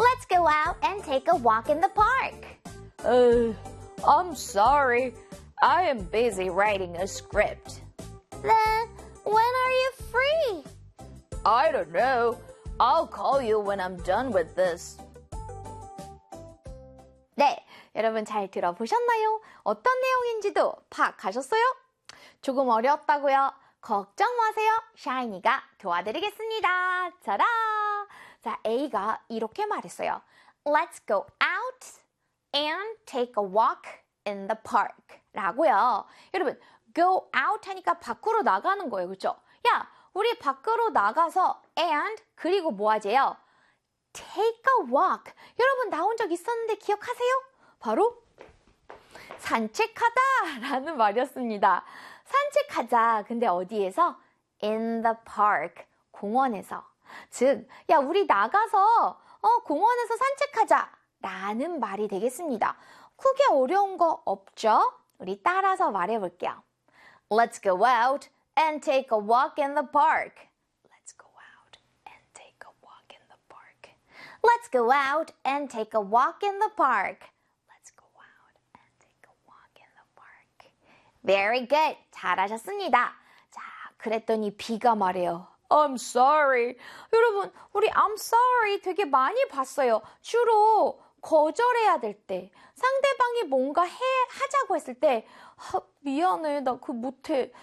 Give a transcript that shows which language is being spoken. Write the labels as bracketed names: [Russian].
[English] Go out and take a walk in the park. I'm sorry. I am busy writing a script. Then, when are you free? I don't know. I'll call you when I'm done with this. [Korean] 네, 여러분 잘 들어보셨나요? 어떤 내용인지도 파악하셨어요? 조금 어려웠다고요? 걱정 마세요. 샤이니가 도와드리겠습니다. 자라. 자, A가 이렇게 말했어요. [English] Let's go out and take a walk in the park. [Korean] 라고요. 여러분, [English] go out [Korean] 하니까 밖으로 나가는 거예요. 그렇죠? 야, 우리 밖으로 나가서 and 그리고 뭐 하재요? [English] Take a walk. [Korean] 여러분, 나온 적 있었는데 기억하세요? 바로 산책하다라는 말이었습니다. 산책하자. 근데 어디에서? [English] In the park. [Korean] 공원에서. 즉, 야, 우리 나가서 공원에서 산책하자 라는 말이 되겠습니다. 크게 어려운 거 없죠? 우리 따라서 말해 볼게요. [English] Let's go out and take a walk in the park. Let's go out and take a walk in the park. Let's go out and take a walk in the park. Let's go out and take a walk in the park. Very good. [Korean] 잘하셨습니다. 자, 그랬더니 비가 말해요. [English] I'm sorry. [Korean] 여러분, 우리 I'm sorry 되게 많이 봤어요. 주로 거절해야 될 때, 상대방이 뭔가 하자고 했을 때, 미안해, 나 그거 못해.